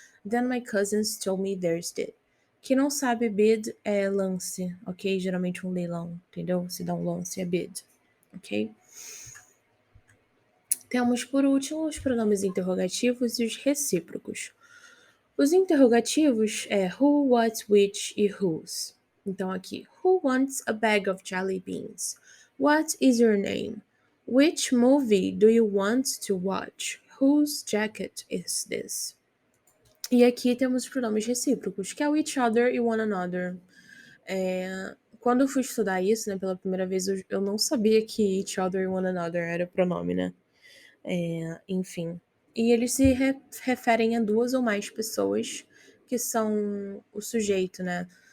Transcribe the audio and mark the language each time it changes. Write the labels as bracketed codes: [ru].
[en] Then my cousins told me theirs did. [pt] Quem não sabe, bid é lance, ok? Geralmente um leilão, entendeu? Se dá um lance é bid, ok? Temos, por último, os pronomes interrogativos e os recíprocos. Os interrogativos é who, what, which e whose. Então aqui, [en] who wants a bag of jelly beans? What is your name? Which movie do you want to watch? Whose jacket is this? [pt] E aqui temos os pronomes recíprocos, que é o each other e one another. Quando eu fui estudar isso, né, pela primeira vez, eu não sabia que each other e one another era pronome, né? Enfim. E eles se referem a duas ou mais pessoas que são o sujeito, né?